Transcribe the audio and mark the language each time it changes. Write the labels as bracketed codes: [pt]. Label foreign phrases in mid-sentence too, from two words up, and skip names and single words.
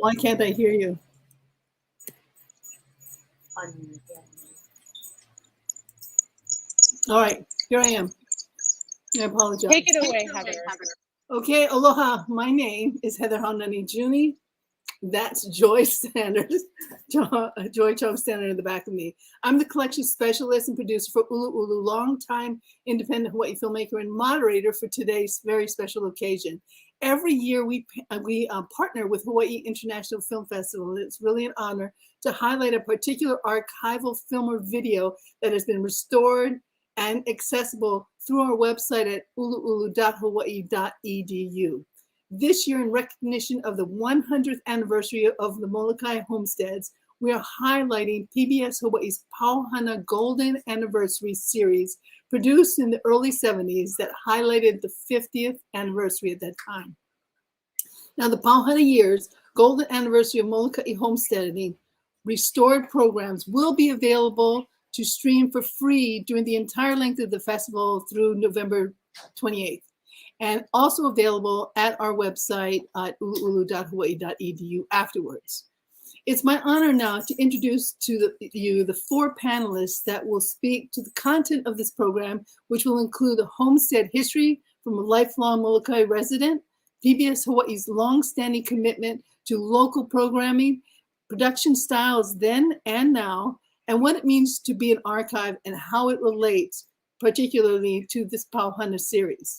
[en] why can't I hear you? All right, here I am. I apologize. Take it away, Heather. Okay, aloha. My name is Heather Haunani Giugni. That's Joy Standard, Joy Chong-Stannard in the back of me. I'm the collection specialist and producer for ʻUluʻulu, longtime independent Hawaii filmmaker and moderator for today's very special occasion. Every year we partner with Hawaii International Film Festival, and it's really an honor to highlight a particular archival film or video that has been restored and accessible through our website at uluʻulu.hawaii.edu. This year, in recognition of the 100th anniversary of the Molokaʻi homesteads, we are highlighting PBS Hawaii's PAU HANA Golden Anniversary series, produced in the early 70s, that highlighted the 50th anniversary at that time. Now, the PAU HANA Years Golden Anniversary of Molokaʻi homesteading restored programs will be available to stream for free during the entire length of the festival through November 28th. And also available at our website at uluʻulu.hawaii.edu afterwards. It's my honor now to introduce to you the four panelists that will speak to the content of this program, which will include a homestead history from a lifelong Molokaʻi resident, PBS Hawaii's longstanding commitment to local programming, production styles then and now, and what it means to be an archive and how it relates particularly to this PAU HANA series.